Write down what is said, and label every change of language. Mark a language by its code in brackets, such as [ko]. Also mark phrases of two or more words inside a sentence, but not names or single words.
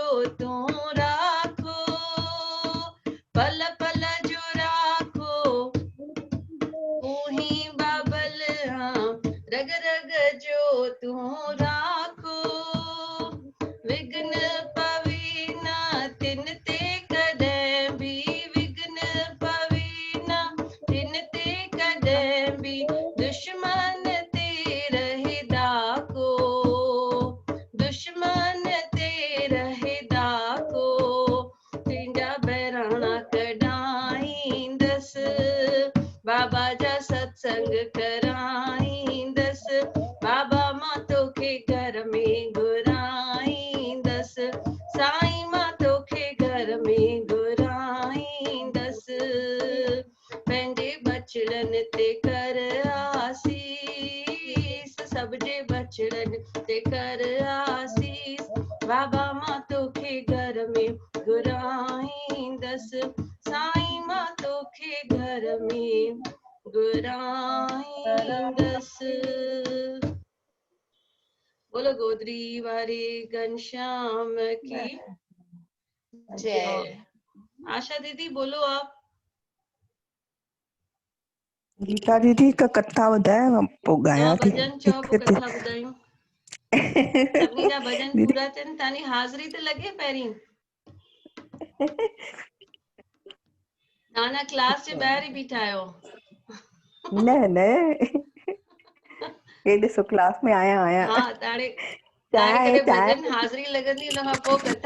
[sd] तूं राखो पल पल जो राखो तूं ही बाबल रग रग जो तूं राखो विघ्न पवे न तिन ते कॾहिं बि विघ्न पवे न तिन ते कॾहिं बि दुश्मन ते रहे डाको दुश्मन ते रहे डाको तुंहिंजा बहिराणा कढाईंदसि बाबा जा सत्संग कराईंदसि बाबा मां तोखे घर में घुराईंदसि साईं मां तोखे घर में घुराईंदसि पंहिंजे बचड़नि ते कर आसीस सब जे बचड़नि ते कर आसीस बाबा मां तोखे घर में घुराईंदसि साईं मां तोखे घर में घुराईंदसि [hi] बोलो गोदरी वारे घनश्याम की जय आशा दीदी बोलो आप [sd] गीता दीदी का कथा ॿुधायांव पोइ ॻायां थी भजन चओ पोइ कथा ॿुधायूं सभिनी जा भजन दीदी पूरा थियनि तव्हांजी हाज़िरी त लॻे पहिरीं तव्हां क्लास जे ॿाहिरि ई बीठा आहियो न न हे ॾिसो क्लास में आया हा ताणे चांहि कॾहिं भजन हाज़िरी लॻंदी हुन खां पोइ कथा